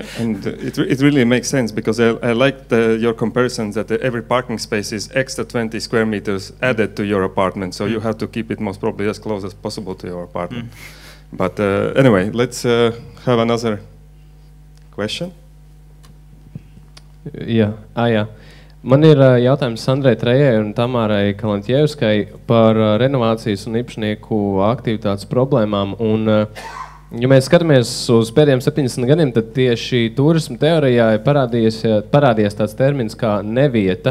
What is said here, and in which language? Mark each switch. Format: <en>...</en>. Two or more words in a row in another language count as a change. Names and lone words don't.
<en>And it really makes sense, because I like your comparisons that every parking space is extra 20 square meters added to your apartment, so you have to keep it most probably as close as possible to your apartment. But anyway, let's have another question.</en> <lv>Jā. Man ir jautājums Sandrai Trejai un Tamārai Kalantjevskai par renovācijas un īpašnieku aktivitātes problēmām. Un, ja mēs skatāmies uz pēdējiem 70 gadiem, tad tieši turisma teorijā ir parādījies tāds termins kā nevieta.</lv>